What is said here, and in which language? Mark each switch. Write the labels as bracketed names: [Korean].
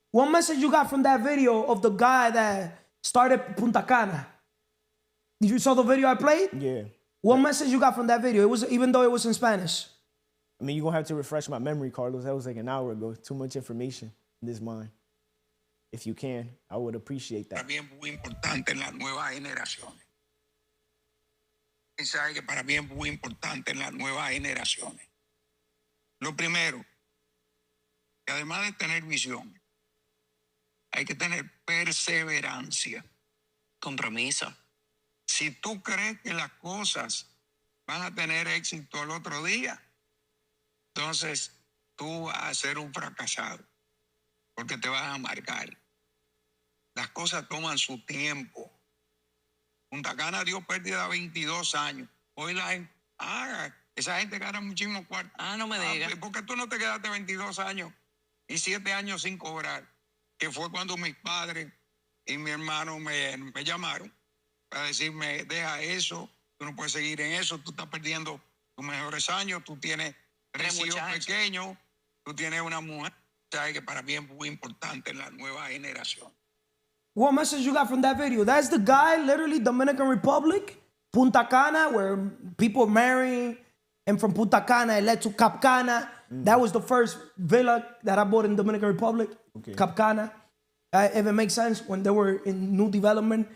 [English] What message you got from that video of the guy that started Punta Cana? Did you saw the video I played? Yeah. What message you got from that video? It was, even though it was in Spanish. I mean, you're gonna have to refresh my memory, Carlos. That was like an hour ago. Too much information in this mind. If you can, I would appreciate that. [Spanish] Para mí es muy importante en las nuevas generaciones. Mensaje que para mí es muy importante en las nuevas generaciones. Lo primero, que además de tener visión, hay que tener perseverancia. Compromiso. Si tú crees que las cosas van a tener éxito el otro día, entonces tú vas a ser un fracasado, porque te vas a amargar. Las cosas toman su tiempo. Punta Cana dio pérdida de 22 años. Hoy la gente, esa gente gana muchísimo cuarto. No me digas. ¿Por qué tú no te quedaste 22 años y 7 años sin cobrar? Que fue cuando mis padres y mi hermano me llamaron para decirme, deja eso, tú no puedes seguir en eso, tú estás perdiendo tus mejores años, tú tienes 3 hijos pequeños, tú tienes una mujer. Sabes que para mí es muy importante en la nueva generación. [English] What message you got from that video? That's the guy, literally Dominican Republic, Punta Cana, where people marrying, and from Punta Cana it led to Cap Cana. That was the first villa that I bought in Dominican Republic, Cap Cana. If it makes sense, when they were in new development.